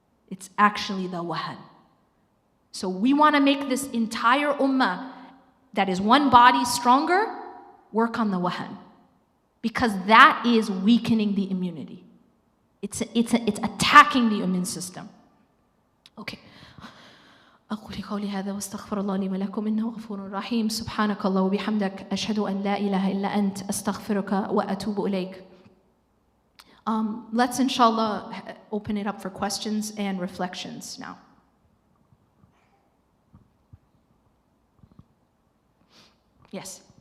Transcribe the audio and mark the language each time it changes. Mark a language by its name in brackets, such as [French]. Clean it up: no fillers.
[English] It's actually the wahan. So we want to make this entire ummah that is one body stronger, work on the wahan. Because that is weakening the immunity. It's attacking the immune system. Okay. [Arabic] أقول قولي هذا واستغفر الله لي ولكم إنه غفور رحيم سبحانك الله وبحمدك أشهد أن لا إله إلا أنت أستغفرك وأتوب إليك. [English] Let's inshallah open it up for questions and reflections now. Yes.